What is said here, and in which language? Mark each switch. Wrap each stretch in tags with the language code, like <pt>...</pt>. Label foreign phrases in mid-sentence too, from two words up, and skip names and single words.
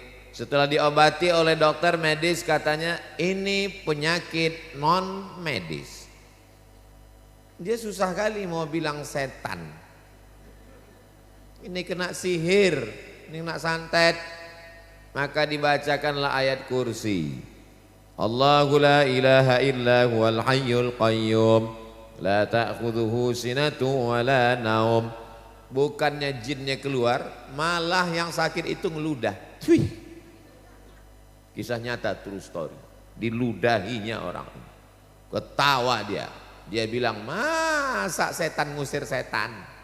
<id>Setelah diobati oleh dokter medis katanya ini penyakit non medis. Dia susah kali mau bilang setan. Ini kena sihir, ini kena santet. Maka dibacakanlah ayat kursi.</id> <ar>الله لا إله إلا هو الحي القيوم لا تأخذه سنة ولا نوم.</ar> <id>Bukannya jinnya keluar, malah yang sakit itu ngeludah. Wih. Kisah nyata,</id> <en>true story.</en> <id>Diludahinya orang. Ketawa dia. Dia bilang, masa setan ngusir setan?</id>